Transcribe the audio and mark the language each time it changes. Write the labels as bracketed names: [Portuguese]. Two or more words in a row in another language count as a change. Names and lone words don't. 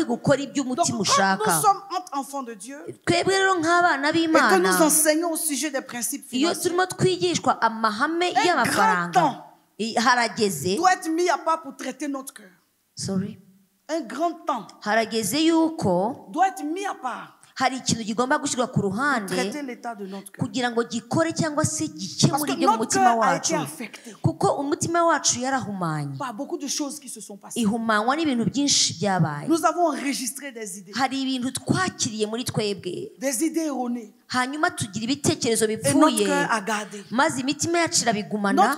[French] Donc quand nous sommes entre enfants de Dieu et que nous enseignons au sujet des principes financiers, un grand temps doit être mis à part pour traiter notre cœur. Un grand temps doit être mis à part [Kinyarwanda] hari ikintu kigomba gushyirwa ku ruhande kugira ngo gikore cyangwa se gikemure ibyo mu mutima wacu, kuko umutima wacu yarahumanye, ihumanywa n'ibintu byinshi byabaye. Hari ibintu twakiriye muri twebwe, hanyuma tugira ibitekerezo bipfuye, maze imitima yacu irabigumana.